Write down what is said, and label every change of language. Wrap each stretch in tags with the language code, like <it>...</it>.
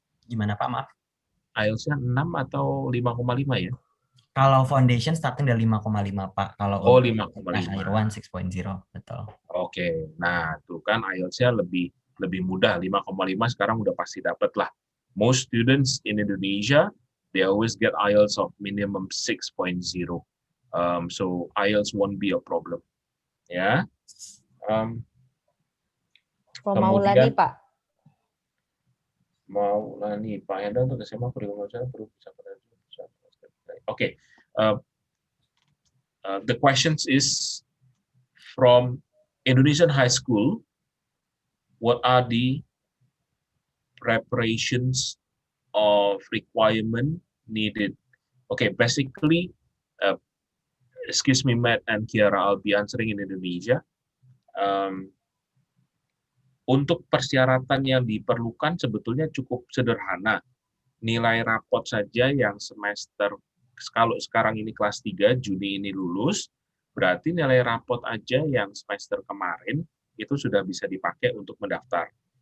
<id>gimana Pak, maaf? IELTS-nya 6 atau 5,5 ya? Kalau</id> <en>foundation starting</en> <id>dari 5,5 Pak. Kalau 5,5. 6.0, betul. Oke, nah tuh kan IELTS-nya lebih mudah, 5,5 sekarang udah pasti dapat lah.</id> <en>Most students in Indonesia, they always get IELTS of minimum 6.0. So IELTS won't be a problem.</en> <id>Ya.</id> <en>From Maulani, Pak.</en> <id>Maulani, Pak Hendra untuk SMA kurikulum saya perlu bisa.</id> <en>Okay. The questions is from Indonesian high school. What are the preparations of requirement needed? Okay, basically, excuse me, Matt and Ciara, I'll be answering in Indonesia.</en> <id>Untuk persyaratan yang diperlukan sebetulnya cukup sederhana. Nilai rapot saja yang semester, kalau sekarang ini kelas 3, Juni ini lulus, berarti nilai rapot aja yang semester kemarin itu sudah bisa dipakai untuk mendaftar.</id>